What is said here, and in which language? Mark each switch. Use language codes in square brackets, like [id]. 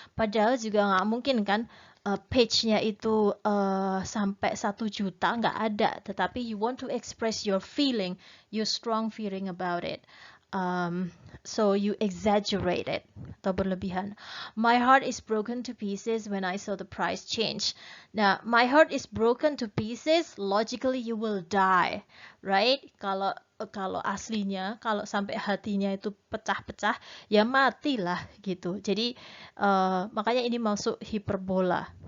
[id] Padahal juga nggak mungkin kan page-nya itu sampai 1 juta, nggak ada. Tetapi [en] you want to express your feeling, your strong feeling about it. So you exaggerate it [id] atau berlebihan. [en] My heart is broken to pieces when I saw the price change. Now, my heart is broken to pieces, logically you will die, right? [id] Kalau aslinya, kalau sampai hatinya itu pecah-pecah, ya matilah gitu. Jadi makanya ini masuk hiperbola.